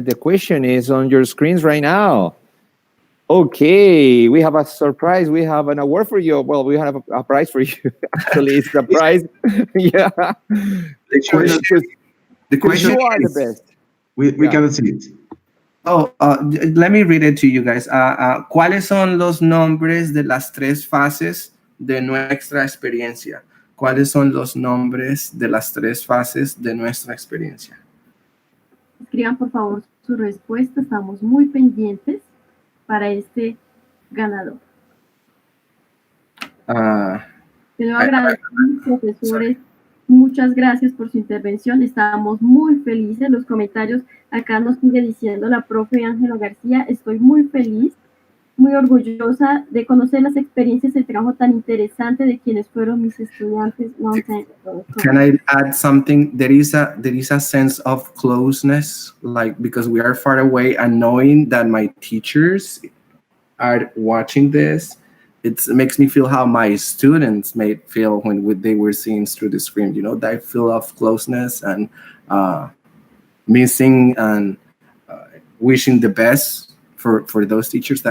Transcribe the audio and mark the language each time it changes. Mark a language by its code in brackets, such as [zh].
[en] The question is on your screens right now. Okay, we have a surprise. We have an award for you. Well, we have a prize for you. Actually, it's a prize. Yeah. The question You are the is, best. We cannot see it. Let me read it to you guys. [es] ¿Cuáles son los nombres de las tres fases de nuestra experiencia? ¿Cuáles son los nombres de las tres fases de nuestra experiencia? Escriban por favor su respuesta, estamos muy pendientes para este ganador. Quiero agradecer a los profesores. Muchas gracias por su intervención. Estamos muy felices. Los comentarios acá nos sigue diciendo la profe Ángela García. Estoy muy feliz, muy orgullosa de conocer las experiencias, el trabajo tan interesante de quienes fueron mis estudiantes. [en] Can I add something? There is a sense of closeness, like because we are far away and knowing that my teachers are watching this. It makes me feel how my students may feel when they were seeing through the screen, that feel of closeness and missing and wishing the best for those teachers.